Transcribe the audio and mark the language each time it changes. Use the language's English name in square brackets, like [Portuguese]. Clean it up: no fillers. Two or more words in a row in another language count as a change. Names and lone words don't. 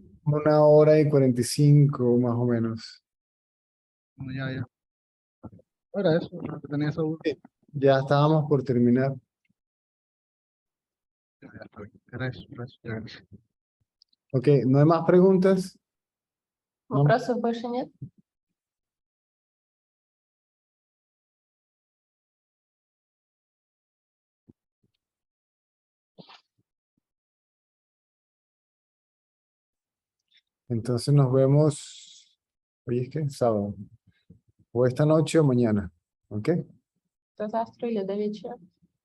[Spanish] 1 hora y 45 más o menos. No, ya. Era eso, lo que tenía esa duda. Ya estábamos por terminar. Ya está bien. Era eso, ya, gracias. Ok, ¿no hay más preguntas? No. [Russian] Вопросов больше нет? [Spanish] Entonces nos vemos, hoy es que sábado, o esta noche o mañana, ¿ok? [Russian] До завтра или до вечера.